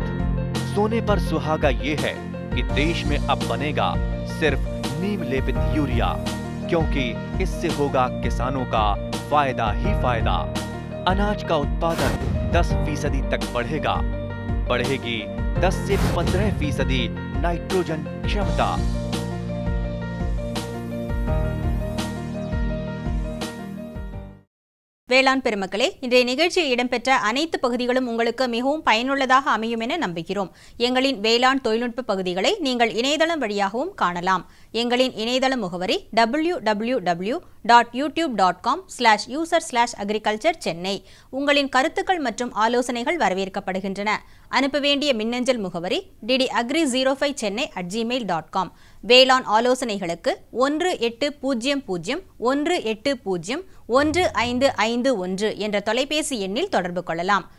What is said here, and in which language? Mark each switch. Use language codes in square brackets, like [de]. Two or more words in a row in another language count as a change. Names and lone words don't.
[hi] सोने पर सुहागा ये है कि देश में अब बनेगा सिर्फ नीम लेपित यूरिया, क्योंकि इससे होगा किसानों का फायदा ही फायदा। अनाज का उत्पादन 10% तक बढ़ेगा। बढ़ेगी 10 से 15% नाइट्रोजन क्षमता। [ta] வேளாண் பெருமக்களே, இன்றைய நிகழ்ச்சியில் இடம்பெற்ற அனைத்து பகுதிகளும் உங்களுக்கு மிகவும் பயனுள்ளதாக அமையும் என நம்புகிறோம். எங்களின் வேளாண் தொழில்நுட்ப பகுதிகளை நீங்கள் இணையதளம் வழியாகவும் காணலாம். எங்களின் இணையதள முகவரி www.youtube.com/user/agriculture சென்னை. உங்களின் கருத்துக்கள் மற்றும் ஆலோசனைகள் வரவேற்கப்படுகின்றன. அனுப்ப வேண்டிய மின்னஞ்சல் முகவரி ddagri05chennai@gmail.com. வேளாண் ஆலோசனைகளுக்கு 1800-180-1551 என்ற தொலைபேசி எண்ணில் தொடர்பு கொள்ளலாம்.